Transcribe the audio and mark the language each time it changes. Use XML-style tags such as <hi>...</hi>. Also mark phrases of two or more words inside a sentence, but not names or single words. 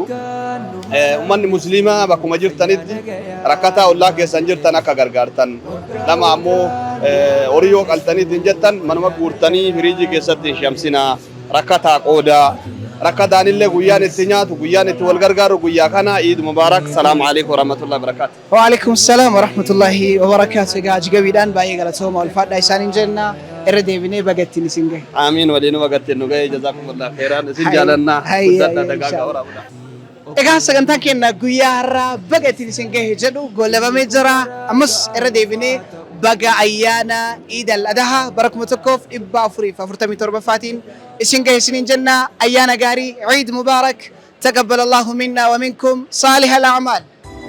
<om>Ummanni musliimaa bakkuma jirtanitti rakkataa ollaa keessan jirtan akka gargaartan. Lama ammoo horii yoo qaltaniitiin jettan manuma guurtanii firiijii keessatti hin shamsinaa. Rakkataa qoodaa. Rakkataan illee guyyaan itti nyaatu guyyaan itti wal gargaaru guyyaa kana</om> <ar>عيد مبارك. السلام عليكم ورحمة الله وبركاته. وعليكم السلام ورحمة الله وبركاته.</ar> <om>Egaa Haji Gabiidhaan baay'ee galatooma ulfaadhaa isaaniin jenna irra deebinee baga ittiin isin ga'e. Amiin waliin baga ittiin nu ga'e</om> <ar>جزاكم الله خيرا</ar> <om>isin jaalannaa guddaadha dagaagaa waraabudha. Egaa sagantaan keenya guyyaa har'aa baga ittiin isin ga'e jedhu goolabamee jira. Ammas irra deebinee baga ayyaana Eid al-Adhaa bara 1447 isin ga'e isiniin jenna ayyaana gaarii</om> <ar>عيد مبارك. تقبل الله منا ومنكم صالح الأعمال.</ar>